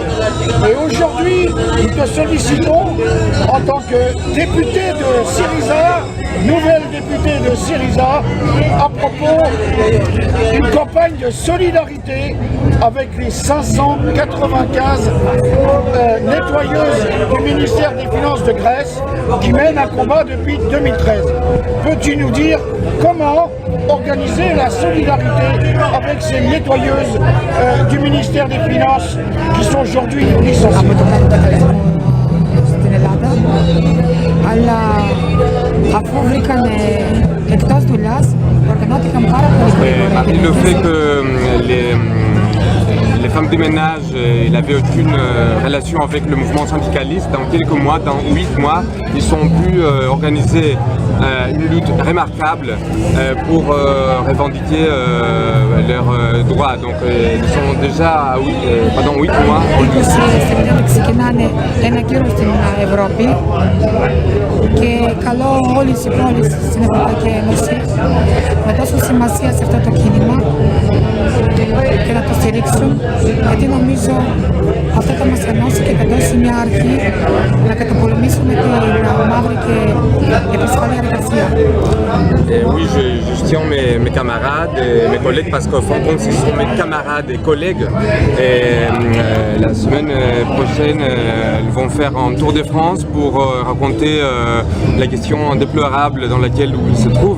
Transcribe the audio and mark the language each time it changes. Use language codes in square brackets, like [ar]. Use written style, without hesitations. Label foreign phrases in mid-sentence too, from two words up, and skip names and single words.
[fr] Et aujourd'hui, nous te sollicitons en tant que député de Syriza, nouvelle députée de Syriza, à propos d'une campagne de solidarité avec les 595 nettoyeuses du ministère des Finances de Grèce qui mènent un combat depuis 2013. Peux-tu nous dire comment organiser la solidarité avec ces nettoyeuses du ministère des Finances qui sont aujourd'hui licenciées? [el] Αφού βρήκανε εκτός δουλειάς, οργανώθηκαν πάρα πολύ γρήγορα. [fr] Le fait que les femmes de ménage n'avaient aucune relation avec le mouvement syndicaliste, dans quelques mois, dans 8 mois, ils ont pu organiser une lutte remarquable pour revendiquer leurs droits. Donc ils sont déjà pendant 8 mois. [el] Σεπτέμβρη ξεκινάνε ένα κύριο στην Ευρώπη και καλώ όλες οι πόλεις στην Ευρωπαϊκή Ένωση να δώσουν σημασία σε αυτό το κίνημα και να το στηρίξουν, γιατί νομίζω αυτό θα μας ενώσει και θα δώσει μια αρχή να καταπολεμήσουμε την μαύρη και επισφαλή εργασία. [fr] Oui, je soutiens mes camarades et mes collègues parce qu'au fond, ce sont mes camarades et collègues. Et la semaine prochaine, ils vont faire un tour de France pour raconter la question déplorable dans laquelle ils se trouvent.